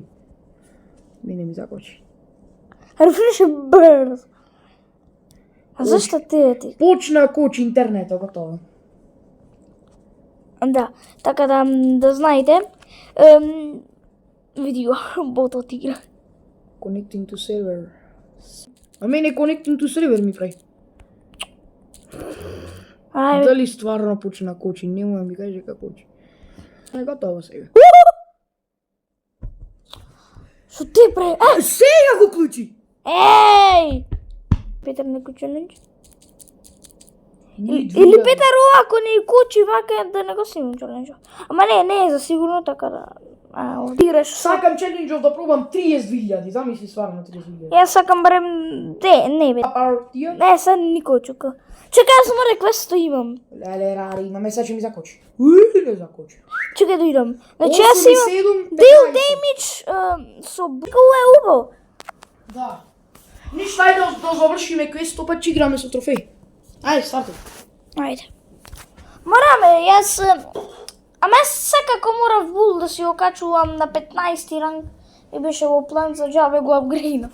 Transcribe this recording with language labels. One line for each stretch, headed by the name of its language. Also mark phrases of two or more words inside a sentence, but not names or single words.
Macedonian: Мене ми закочи. Рефреше брз. А зашто ти? Почна кучи интернето, готово. Да, така да знаете. Види го, ботот игра.
English: Connecting to server.
Macedonian: А мене
English: connecting to server
Macedonian: ми прави. Ајде. Дали стварно почна кучи? Нема ми каже како кучи. Е, готово сега. Што ти прави? Сега го клучи! Еј! Петар некој челендж? Или Петар ако не кучи вака да не го снимам челенџ. Ама не е за сигурно, така да играш. Сакам челенџов да пробам 30.000, замисли стварно 30.000. Јас сакам барем не бе. Партија? Не, sad никој чука. Чекај, јас само реквесто имам. Леле, рари, имаме сега ќе ми закочи. Не закочи. Чекај да идам. Значи јас имам 8, 7, deal 15. damage со бикова е убаво. Да. Ништо, ајде да завршиме квестот, па ќе играме со трофеј. Ајде, стартуј. Ајде. Мораме, јас... Ама јас секако морав бул да си го качувам на 15 ранг и беше во план за џабе го апгрейднав.